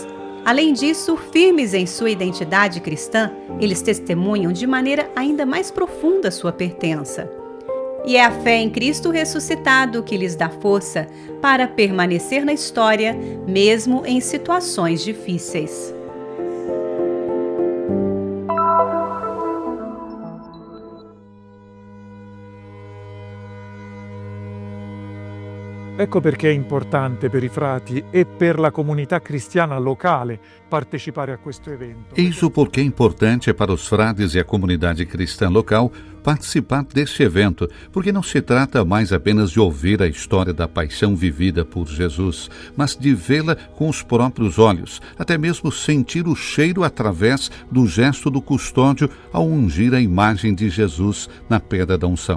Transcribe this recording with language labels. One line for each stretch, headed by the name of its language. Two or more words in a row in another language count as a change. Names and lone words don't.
Portuguese: Além disso, firmes em sua identidade cristã, eles testemunham de maneira ainda mais profunda sua pertença. E é a fé em Cristo ressuscitado que lhes dá força para permanecer na história, mesmo em situações difíceis.
Italian: Ecco perché è importante per i frati e per la comunità cristiana locale partecipare a questo evento.
Portuguese: Eis o porquê é importante para os frades e a comunidade cristã local participar deste evento, porque não se trata mais apenas de ouvir a história da paixão vivida por Jesus, mas de vê-la com os próprios olhos, até mesmo sentir o cheiro através do gesto do custódio ao ungir a imagem de Jesus na pedra da unção.